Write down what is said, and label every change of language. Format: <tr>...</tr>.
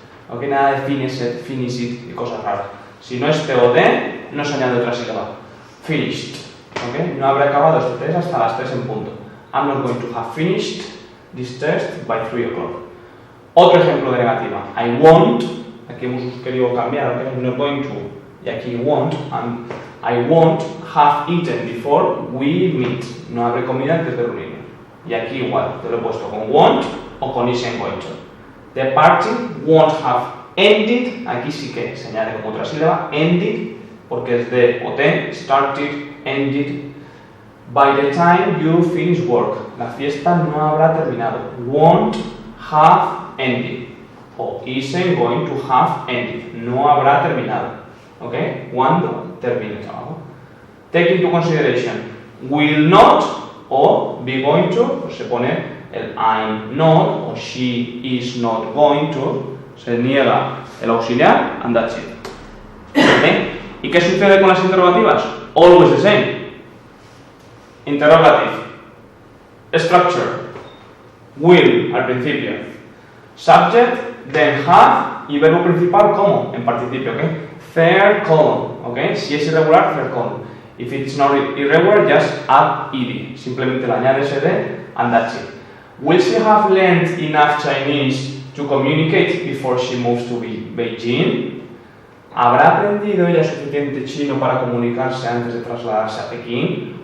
<es>Ok, nada de</es> <en>finish it</en> <es>y cosas raras. Si no es TOD, no se añade otra sílaba. Finished. Ok, no habré acabado este test hasta las 3 en punto.</es> <en>I'm not going to have finished this test by 3 o'clock.</en> <es>Otro ejemplo de negativa.</es> <en>I won't.</en> <es>Aquí hemos querido cambiar, ok,</es> <en>I'm not going to.</en> <es>Y aquí won't.</es> <en>I won't have eaten before we meet.</en> <es>No habré comido antes de reunirnos. Y aquí igual, te lo he puesto con won't o con isn't going to.</es> <en>The party won't have ended,</en> <es>aquí sí que se añade como otra sílaba, ended, porque es de OT, started, ended.</es> <en>By the time you finish work,</en> <es>la fiesta no habrá terminado.</es> <en>Won't have ended. O isn't going to have ended.</en> <es>No habrá terminado. ¿Ok? Cuando termine el trabajo.</es> <en>Take into consideration, will not o be going to,</en> <es>pues se pone el</es> <en>I'm not o she is not going to,</en> <es>Se niega el auxiliar,</es> <en>and that's it.</en> <es>¿Okay? ¿Y qué sucede con las interrogativas?</es> <en>Always the same. Interrogative. Structure.</en> <es>Will al principio.</es> <en>Subject, then have</en> <es>y verbo principal como en participio, ¿ok?</es> <en>Third column,</en> <es>¿ok? Si es irregular, third column.</es> <en>If it's not irregular, just add ed.</en> <es>Simplemente le añades ed</es> <en>and that's it. Will she have learned enough Chinese to communicate before she moves to Beijing?</en> <es>¿Habrá aprendido ella suficiente chino para comunicarse antes de trasladarse a Pekín?</es>